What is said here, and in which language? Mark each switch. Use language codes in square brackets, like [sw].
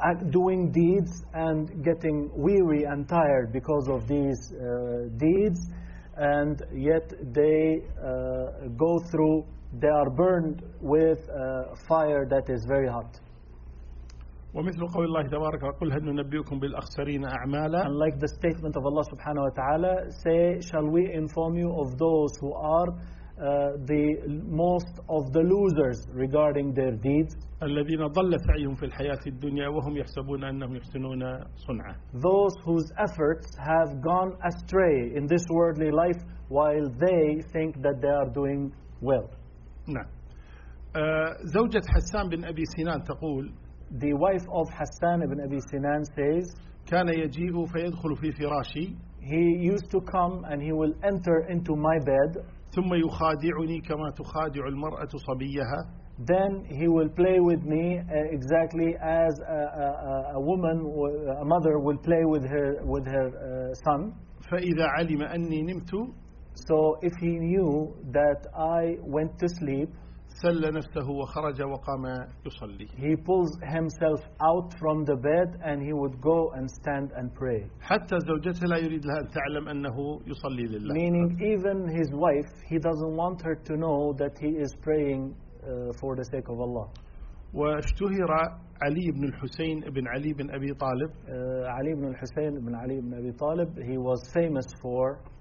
[en] Doing deeds and getting weary and tired because of these deeds. And yet they go through, they are burned with fire that is very hot. [ar] ومثل قول الله تبارك وقل هل ننبئكم بالأخسرين أعمالا [en] And like the statement of Allah subhanahu wa ta'ala say, shall we inform you of those who are the most of the losers regarding their deeds? [ar] الذين ضل سعيهم في الحياة الدنيا وهم يحسبون أنهم يحسنون صنعا. [en] Those whose efforts have gone astray in this worldly life while they think that they are doing well. [ar] نعم. زوجة حسان بن أبي سنان تقول. [en] The wife of Hassan ibn Abi Sinan says. [ar] كان يجيء فيدخل في فراشي. [en] He used to come and he will enter into my bed. [ar] ثم يخادعني كما تخادع المرأة صبيها. [en] Then he will play with me exactly as a woman, a mother will play with her son. [ar] فإذا علم أني نمت. [en] So if he knew that I went to sleep. [ar] سل نفسه وخرج وقام يصلي. [en] He pulls himself out from the bed and he would go and stand and pray. [ar] حتى زوجته لا يريد لها أن تعلم أنه يصلي لله. [en] Meaning even his wife, he doesn't want her to know that he is praying. For the sake of Allah. [ar] واشتهر علي بن الحسين بن علي بن أبي طالب. علي بن الحسين بن علي بن أبي طالب. [en] He was famous for.